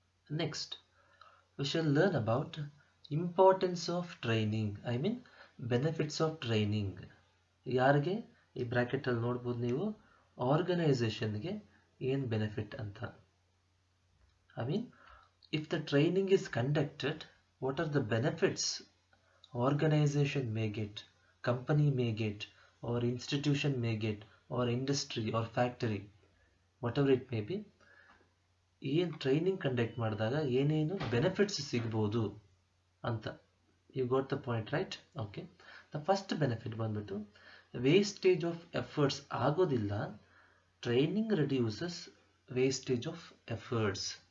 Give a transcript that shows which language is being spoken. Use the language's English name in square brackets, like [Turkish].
[English] Next, we shall learn about importance of training. I mean benefits of training. [Kannada] ಯಾರಿಗೆ ಈ bracket ಅಲ್ಲಿ ನೋಡ್ಬೋದು ನೀವು, ಆರ್ಗನೈಸೇಷನ್ಗೆ ಏನು ಬೆನಿಫಿಟ್ ಅಂತ. [English] I mean if the training is conducted, what are the benefits organization may get, company may get, or institution may get, or industry or factory, whatever it may be. [Kannada] ಏನು training conduct ಮಾಡಿದಾಗ ಏನೇನು benefits ಸಿಗ್ಬೋದು ಅಂತ. [English] You got the point right? [Kannada] Okay. [English] the first benefit [Kannada] ಬಂದ್ಬಿಟ್ಟು [English] wastage of efforts [Kannada] ಆಗೋದಿಲ್ಲ. [English] Training reduces wastage of efforts.